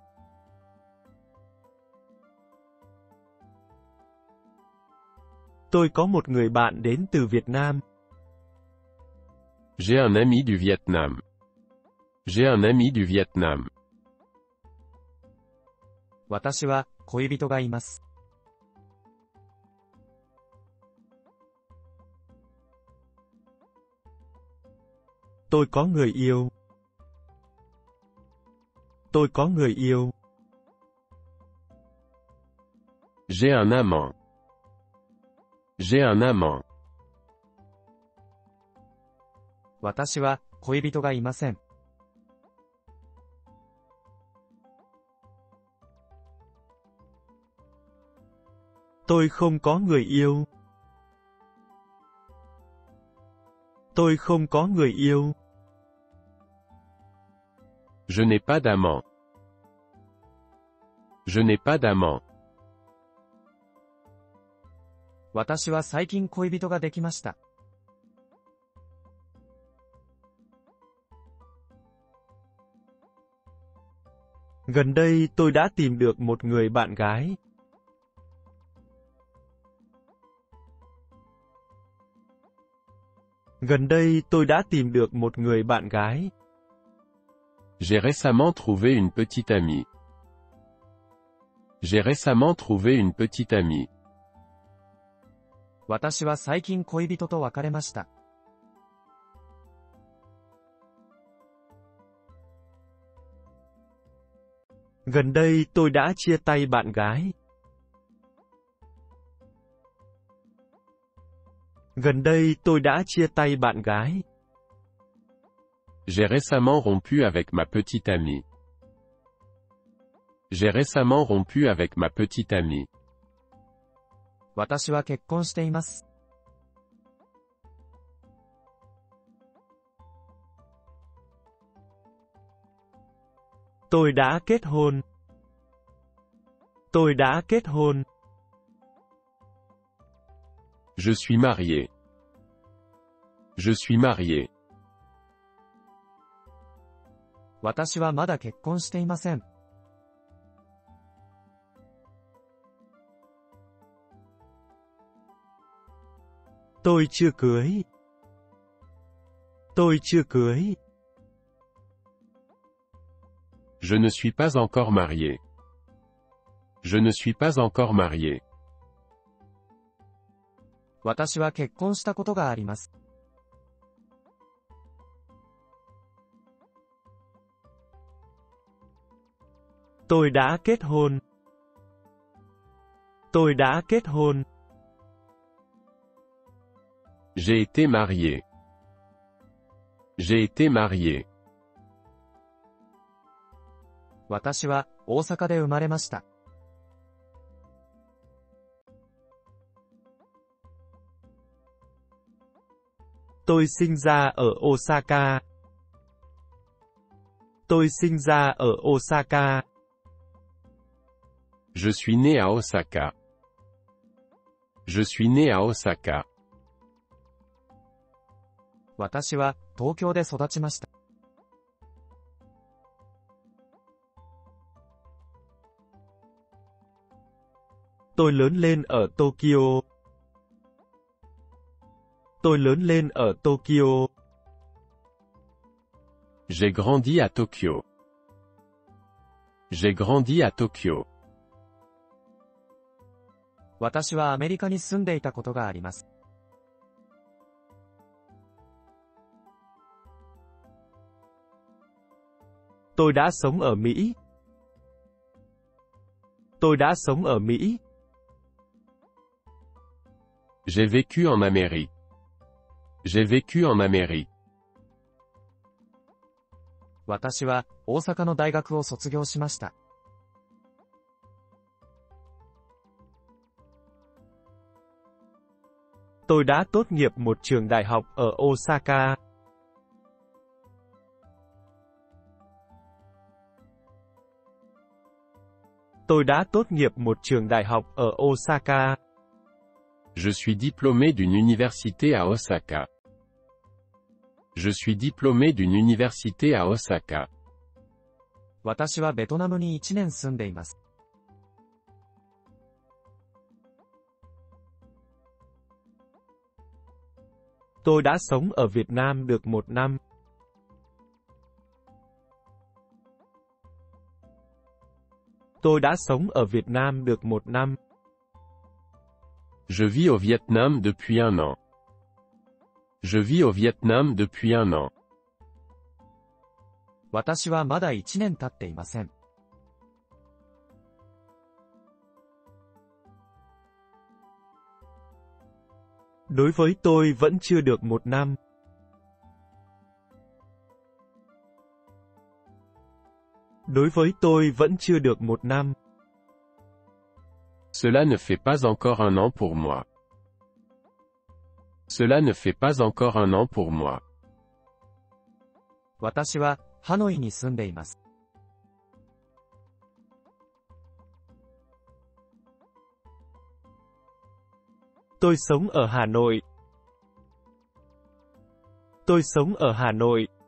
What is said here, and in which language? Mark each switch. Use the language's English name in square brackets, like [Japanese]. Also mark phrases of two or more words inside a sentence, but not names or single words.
[Vietnamese] Tôi có một người bạn đến từ Việt Nam. [French] J'ai un ami du Vietnam. J'ai un ami du Vietnam. [Japanese] 私は恋人がいます。 [Vietnamese] Tôi có người yêu. Tôi có người yêu. [French] J'ai un amant. J'ai un amant. [Japanese] 私は恋人がいません。 [Vietnamese] Tôi không có người yêu. Tôi không có người yêu. [French] Je n'ai pas d'amant. Je n'ai pas d'amant. [Japanese] 私は最近恋人ができました。 [Vietnamese] Gần đây tôi đã tìm được một người bạn gái. Gần đây tôi đã tìm được một người bạn gái. [French] J'ai récemment trouvé une petite amie. J'ai récemment trouvé une petite amie. [Japanese] 私は最近恋人と別れました。 [Vietnamese] Gần đây tôi đã chia tay bạn gái. Gần đây tôi đã chia tay bạn gái. [French] J'ai récemment rompu avec ma petite amie. J'ai récemment rompu avec ma petite amie. [Japanese] 私は結婚しています。 [Vietnamese] Tôi đã kết hôn. Tôi đã kết hôn. [French] Je suis marié. Je suis marié. [Japanese] 私はまだ結婚していません。 [Vietnamese] Tôi chưa cưới. Tôi chưa cưới. [French] Je ne suis pas encore marié. Je ne suis pas encore marié. [Japanese] 私は結婚したことがあります。 [Vietnamese] Tôi đã kết hôn. Tôi đã kết hôn. [French] J'ai été marié. J'ai été marié. [Japanese] 私は大阪で生まれました。 [Vietnamese] Tôi sinh ra ở Osaka. Tôi sinh ra ở Osaka. [French] Je suis né à Osaka. Je suis né à Osaka. [Japanese] 私は東京で育ちました。 [Vietnamese] Tôi lớn lên ở Tokyo. Tôi lớn lên ở Tokyo. [French] J'ai grandi à Tokyo. J'ai grandi à Tokyo. [Japanese] 私はアメリカに住んでいたことがあります。 [Vietnamese] Tôi đã sống ở Mỹ. Tôi đã sống ở Mỹ. [French] J'ai vécu en Amérique. J'ai vécu en Amérique. [Japanese] 私は大阪の大学を卒業しました。 [Vietnamese] Tôi đã tốt nghiệp một trường đại học ở Osaka. Tôi đã tốt nghiệp một trường đại học ở Osaka. [French] Je suis diplômé d'une université à Osaka. Je suis diplômé d'une université à Osaka. [Japanese] 私はベトナムに1年住んでいます。 [Vietnamese] Tôi đã sống ở Việt Nam được 1 năm. Tôi đã sống ở Việt Nam được 1 năm. [French] Je vis au Vietnam depuis 1 an. Je vis au Vietnam depuis 1 an. [Japanese] 私はまだ1年経っていません。 [Vietnamese] Đối với tôi vẫn chưa được 1 năm. Đối với tôi vẫn chưa được 1 năm. [French] Cela ne fait pas encore 1 an pour moi. Cela ne fait pas encore 1 an pour moi. [Japanese] 私はハノイに住んでいます。 [Vietnamese] Tôi sống ở Hà Nội. Tôi sống ở Hà Nội.